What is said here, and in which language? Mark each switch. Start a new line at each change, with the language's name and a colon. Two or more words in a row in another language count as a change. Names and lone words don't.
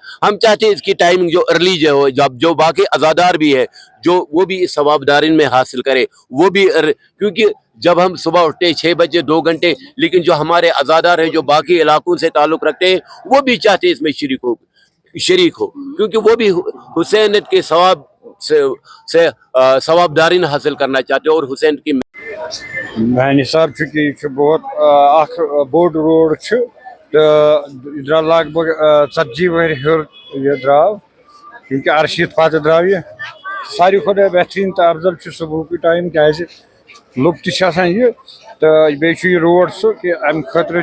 Hindi: हम चाहते हैं इसकी टाइमिंग जो अर्ली जो हो, जब जो बाकी अजादार भी है जो वो भी इस सवाबदारी में हासिल करे, वो भी क्योंकि जब हम सुबह उठते 6 बजे 2 घंटे, लेकिन जो हमारे अजादार हैं जो बाकी इलाकों से ताल्लुक़ रखते हैं वो भी चाहते हैं इसमें शरीक हो, क्योंकि वो भी हुसैन के सवाब से सवाबदारी हासिल करना चाहते हैं। और हुसैन की
Kashmiri: میانہِ حساب چھُ کہ یہِ چھُ بہت اکھ بوٚڑ روڈ چھُ تہٕ یہِ درٛاو لگ بگ 40 ؤری ہیوٚر یہِ درٛاو کیونکہِ 80 پتہٕ درٛاو یہِ ساروی کھۄتہٕ بہتریٖن تہٕ افضل چھُ صبحُکُے ٹایم کیازِ لُکھ تہِ چھِ آسان یہِ تہٕ بیٚیہِ چھُ یہِ روڈ سُہ کہِ اَمہِ خٲطرٕ